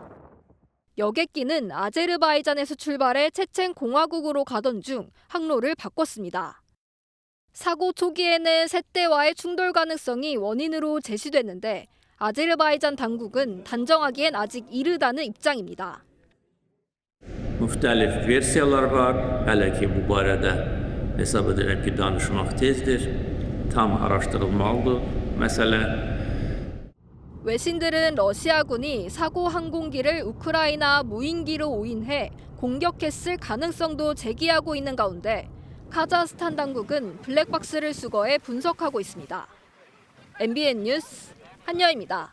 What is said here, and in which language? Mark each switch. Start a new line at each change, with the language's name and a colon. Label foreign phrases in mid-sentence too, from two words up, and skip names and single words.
Korean: 여객기는 아제르바이잔에서 출발해 체첸 공화국으로 가던 중 항로를 바꿨습니다. 사고 초기에는 셋대와의 충돌 가능성이 원인으로 제시됐는데 아제르바이잔 당국은 단정하기엔 아직 이르다는 입장입니다.
Azerbaijani: مختلف versiyalar var. Hele ki bu barədə hesab edirəm ki danışmaq tezdir. Tam araşdırılmalıdır məsələ.
Korean: 외신들은 러시아군이 사고 항공기를 우크라이나 무인기로 오인해 공격했을 가능성도 제기하고 있는 가운데 카자흐스탄 당국은 블랙박스를 수거해 분석하고 있습니다. MBN 뉴스 한여입니다.